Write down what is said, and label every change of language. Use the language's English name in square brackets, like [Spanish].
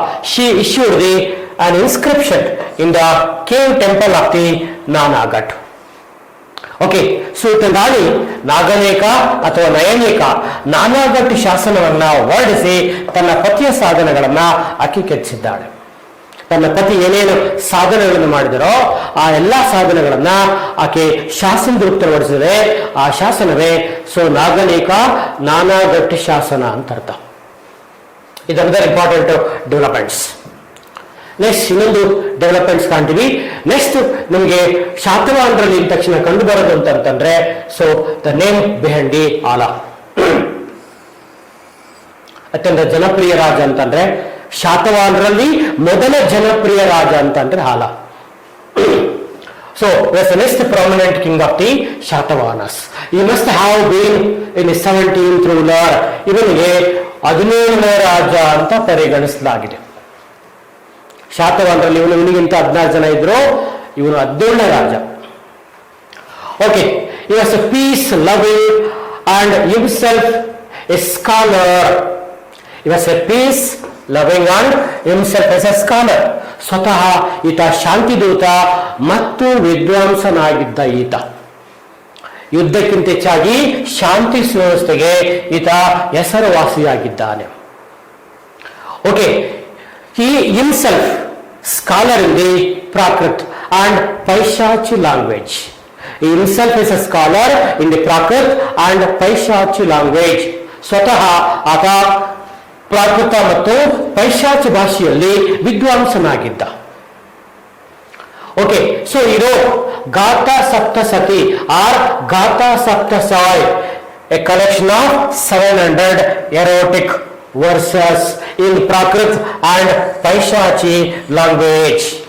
[English] She issued the an inscription in the cave temple of the Nanagat. [Kannada] Okay, ರಾಣಿ ನಾಗನೇಕ ಅಥವಾ ನಯನೇಕ ನಾನಾಗಟ್ಟು ಶಾಸನವನ್ನ ಹೊರಡಿಸಿ ತನ್ನ ಪತಿಯ ಸಾಧನೆಗಳನ್ನ ಆಕೆ ಕೆತ್ತಿಸಿದ್ದಾಳೆ. ತನ್ನ ಪತಿ ಏನೇನು ಸಾಧನೆಗಳನ್ನು ಮಾಡಿದರೋ ಆ ಎಲ್ಲಾ ಸಾಧನೆಗಳನ್ನ ಆಕೆ ಶಾಸನದ ರೂಪದಲ್ಲಿ ಆ ಶಾಸನವೇ ನಾಗನೇಕ ನಾನಾಗಟ್ಟು ಶಾಸನ ಅಂತ ಅರ್ಥ. ಇದರ ಇಂಪಾರ್ಟೆಂಟ್ ಡೆವಲಪ್ಮೆಂಟ್ಸ್. ನೆಕ್ಸ್ಟ್ ಇನ್ನೊಂದು ಡೆವಲಪ್ಮೆಂಟ್ಸ್ ಕಾಣ್ತೀವಿ. ನೆಕ್ಸ್ಟ್ ನಮಗೆ ಶಾತವಾಹನರಲ್ಲಿ ಇದ್ದ ತಕ್ಷಣ ಕಂಡು ಬರೋದು ಅಂತಂದ್ರೆ [English] the name behind the [Kannada] ಆಲ. ಅತ್ಯಂತ ಜನಪ್ರಿಯ ರಾಜ ಅಂತಂದ್ರೆ ಶಾತವಾಹನರಲ್ಲಿ ಮೊದಲ ಜನಪ್ರಿಯ ರಾಜ ಅಂತಂದ್ರೆ ಆಲ. [English] So, was the next prominent king of the Shatavahanas. He must have been in the 17th ruler. [Kannada] ಇವನಿಗೆ 17ನೇ ರಾಜ ಅಂತ ಪರಿಗಣಿಸಲಾಗಿದೆ. ಶಾತವಾಹನರಲ್ಲಿ ಇವನಿಗಿಂತ 16 ಜನ ಇದ್ರು, ಇವನು 17ನೇ ರಾಜ. [English] Okay, he was a peace loving and himself a scholar. He was a peace loving and himself as a scholar. [Kannada] ಸ್ವತಃ ಈತ ಶಾಂತಿದೂತ ಮತ್ತು ವಿದ್ವಾಂಸನಾಗಿದ್ದ ಈತ. ಯುದ್ಧಕ್ಕಿಂತ ಹೆಚ್ಚಾಗಿ ಶಾಂತಿ ಸುವ್ಯವಸ್ಥೆಗೆ ಈತ ಹೆಸರುವಾಸಿಯಾಗಿದ್ದಾನೆ. [English] Okay, he himself scholar in the Prakrit and Paishachi language. He himself is a scholar in the Prakrit and Paishachi language. [Kannada] ಸ್ವತಃ ಆತ ಪ್ರಾಕೃತ ಮತ್ತು ಪೈಶಾಚಿ ಭಾಷೆಯಲ್ಲಿ ವಿದ್ವಾಂಸನಾಗಿದ್ದ. [English] Okay, so ಇದು Gatha Saptashati or Gatha Saptasai, a collection of 700 erotic verses in Prakrit and Paishachi language.